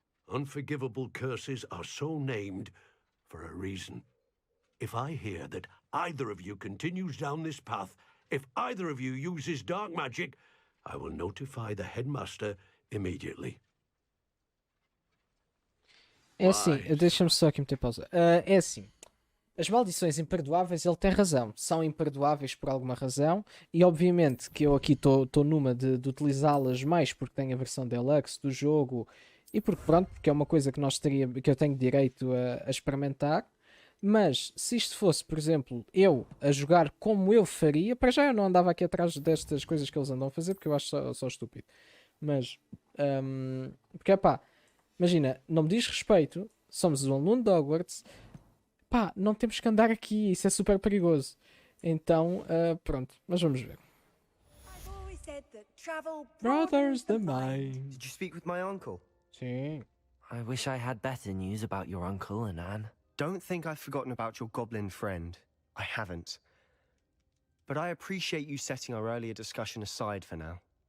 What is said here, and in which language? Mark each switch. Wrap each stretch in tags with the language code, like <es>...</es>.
<en>Unforgivable curses are so named for a reason. If I hear that either of you continues down this path, if either of you uses dark magic, I will notify the headmaster immediately.</en> <pt>É assim, deixa-me só aqui meter pausa. É assim, as maldições imperdoáveis, ele tem razão. São imperdoáveis por alguma razão. E obviamente que eu aqui estou numa de utilizá-las mais porque tenho a versão deluxe do jogo. E porque pronto, porque é uma coisa que que eu tenho direito a experimentar. Mas se isto fosse, por exemplo, eu a jogar como eu faria, para já eu não andava aqui atrás destas coisas que eles andam a fazer, porque eu acho só estúpido. Mas, porque pá, imagina, não me diz respeito, somos um aluno de Hogwarts, pá, não temos que andar aqui, isso é super perigoso. Então, pronto, mas vamos ver.</pt> <en>I've always said that travel Brothers the Mind. Did you speak with my uncle?</en> <pt>Sim.</pt> <en>I wish I had better news about your uncle and Anne. Don't think I've forgotten about your goblin friend. I haven't. But I appreciate you setting our earlier discussion aside for now.</en>